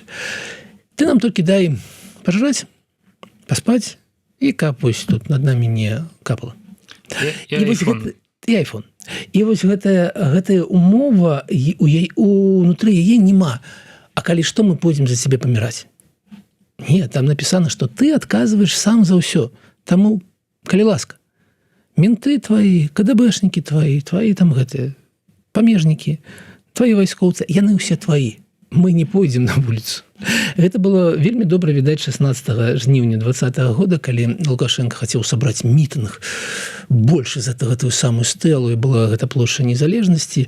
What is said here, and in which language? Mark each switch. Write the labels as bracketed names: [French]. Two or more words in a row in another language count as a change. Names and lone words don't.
[Belarusian] Ты нам толькі дай пажраць, паспаць, і каб вось тут над намі не капала. І айфон. І вось гэтая умова, унутры яе няма. А калі што, мы пойдзем за сябе паміраць? [Russian] Не, там написано, что ты отказываешь сам за ўсё. [Belarusian] Таму, калі ласка, менты твои, КДБшники твои там гэтыя, памежнікі, твои вайскоўцы, яны ўсе твои. Мы не пойдзем на вуліцу. Гэта было вельмі добра відаць 16 жніўня 2020 года, калі Лукашенко хацеў сабраць мітынг больш за гэтую самую стэлу, і была гэта плошча незалежнасці.